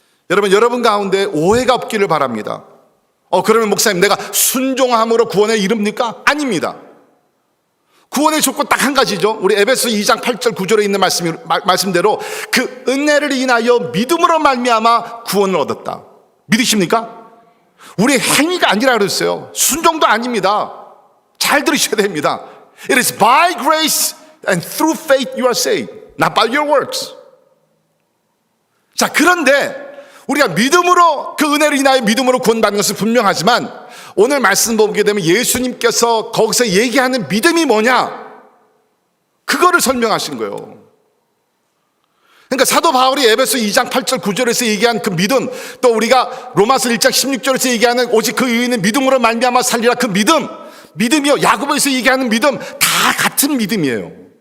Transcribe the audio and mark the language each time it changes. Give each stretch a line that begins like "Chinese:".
Korean: 여러분 가운데 오해가 없기를 바랍니다. 그러면 목사님, 내가 순종함으로 구원에 이릅니까? 아닙니다. 구원의 조건 딱 한 가지죠. 우리 에베소 2장 8절 9절에 있는 말씀대로 그 은혜를 인하여 믿음으로 말미암아 구원을 얻었다. 믿으십니까? 우리의 행위가 아니라 그랬어요. 순종도 아닙니다. 잘 들으셔야 됩니다.
English: It is by grace and through faith you are saved, not by your works.
Korean: 자, 그런데 우리가 믿음으로, 그 은혜를 인하여 믿음으로 구원받는 것은 분명하지만 오늘 말씀 보게 되면 예수님께서 거기서 얘기하는 믿음이 뭐냐, 그거를 설명하신 거예요. 그러니까 사도 바울이 에베소 2장 8절 9절에서 얘기한 그 믿음, 또 우리가 로마서 1장 16절에서 얘기하는 오직 그 의인은 믿음으로 말미암아 살리라, 그 믿음이요, 야고보에서 얘기하는 믿음, 다 같은 믿음이에요.